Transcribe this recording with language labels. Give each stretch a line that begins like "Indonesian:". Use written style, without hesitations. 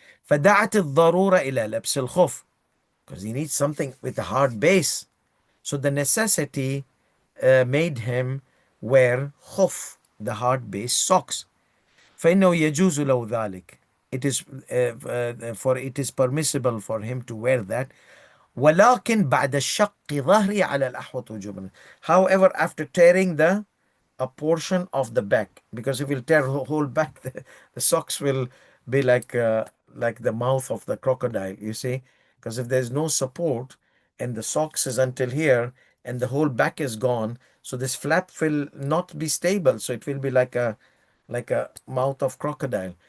Arabic: فدعت الضرورة إلى لبس الخف,
English: because he needs something with a hard base. So the necessity made him wear khuf, the hard base socks.
Arabic: فإنه يجوز له ذلك.
English: It is for it is permissible for him to wear that.
Arabic: ولكن بعد شق ظهري على الأحوط وجبنا.
English: However, after tearing a portion of the back, because if you tear the whole back, the socks will be like the mouth of the crocodile, you see, because if there's no support and the socks is until here and the whole back is gone, so this flap will not be stable, so it will be like a mouth of crocodile.